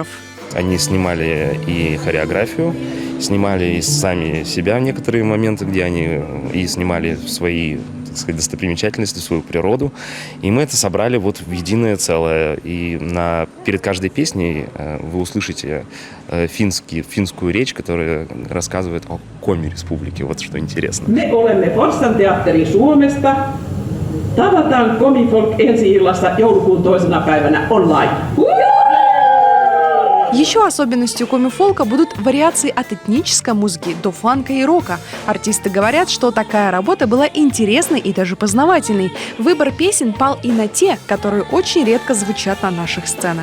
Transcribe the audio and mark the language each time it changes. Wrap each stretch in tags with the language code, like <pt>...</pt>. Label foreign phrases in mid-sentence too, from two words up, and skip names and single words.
<ru>Они снимали и хореографию, снимали и сами себя в некоторые моменты, где они и снимали свои, так сказать, достопримечательности, свою природу. И мы это собрали вот в единое целое. И перед каждой песней вы услышите финскую речь, которая рассказывает о Коми-республике. Вот что интересно.</ru> <fi>Me olemme Forssan teatteri Suomesta. Tavataan Komi-folk ensi-illassa joulukuun 2. päivänä online.</fi> <ru>Еще особенностью коми-фолка будут вариации от этнической музыки до фанка и рока. Артисты говорят, что такая работа была интересной и даже познавательной. Выбор песен пал и на те, которые очень редко звучат на наших сценах.</ru>